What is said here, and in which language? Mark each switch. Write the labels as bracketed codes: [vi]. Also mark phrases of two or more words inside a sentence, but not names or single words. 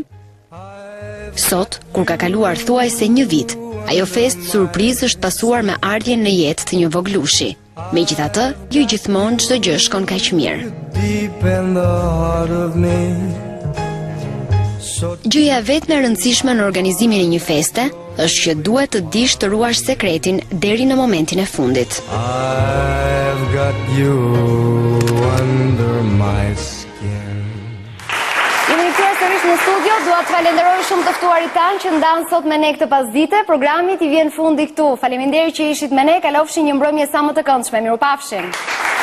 [sq] Sot, kur ka kaluar thuajse një vit, ajo fest surprizë është pasuar me ardhjen në jetë të një voglushi. Megjithatë, jo gjithmonë çdo gjë shkon kaq mirë. Gjëja vetëm e rëndësishme në organizimin e një feste është që duhet të dish të ruash sekretin deri në momentin e fundit. [en] I've got you under my skin. [sq] Jemi kthyer sërish në studio, dua të falenderoj shumë të ftuarit tanë që ndanë sot me ne këtë pasdite. Programi i vjen fundi këtu. Faleminderit që ishit me ne, kalofshin një mbrëmje sa më të këndshme. Mirupafshim.